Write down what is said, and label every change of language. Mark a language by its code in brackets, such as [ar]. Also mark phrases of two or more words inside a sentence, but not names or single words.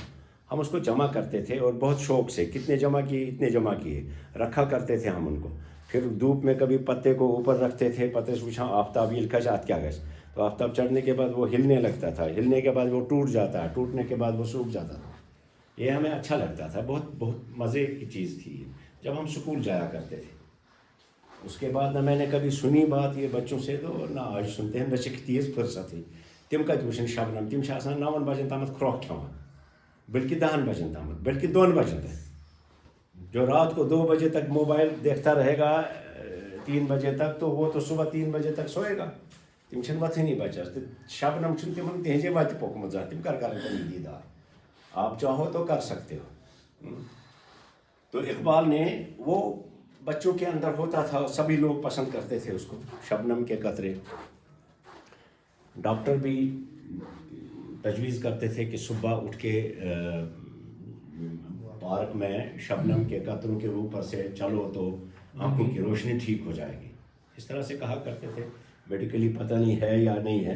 [ur] ہم اس کو جمع کرتے تھے اور بہت شوق سے، کتنے جمع کیے، اتنے جمع کیے، رکھا کرتے تھے ہم ان کو، پھر دھوپ میں کبھی پتے کو اوپر رکھتے تھے، پتے سے پوچھا آفتاب یہ کھجات کیا گیس، تو آفتاب چڑھنے کے بعد وہ ہلنے لگتا تھا، ہلنے کے بعد وہ ٹوٹ جاتا ہے، ٹوٹنے کے بعد وہ سوکھ جاتا تھا، یہ ہمیں اچھا لگتا تھا، بہت بہت مزے کی چیز تھی جب ہم سکول جایا کرتے تھے۔ اس کے بعد نہ میں نے کبھی سنی بات یہ بچوں سے، تو نہ آج سنتے ہیں، نہ [ks] چھِ تیز فرصت ہی تم کتہِ وٕچھن شبنم، تم چھِ آسان 9 بجن تامتھ کھرٛوکھ کھٮ۪وان، بلکہ 10 بجن تامتھ، [ur] بلکہ 2 بجن تک، جو رات کو 2 بجے تک موبائل دیکھتا رہے گا 3 بجے تک، تو وہ تو صبح 3 بجے تک سوئے گا، [ks] تم چھنہٕ وتھٲنی بچس، تو شبنم چھُنہٕ تمن تہنٛزے وتہِ پوٚکمُت زانٛہہ، تم کرن تمن دیدار، [ur] آپ چاہو تو کر سکتے ہو۔ تو اقبال نے، وہ بچوں کے اندر ہوتا تھا، سبھی لوگ پسند کرتے تھے اس کو، شبنم کے قطرے۔ ڈاکٹر بھی تجویز کرتے تھے کہ صبح اٹھ کے پارک میں شبنم کے قطروں کے اوپر سے چلو تو آنکھوں کی روشنی ٹھیک ہو جائے گی، اس طرح سے کہا کرتے تھے، میڈیکلی پتہ نہیں ہے یا نہیں ہے۔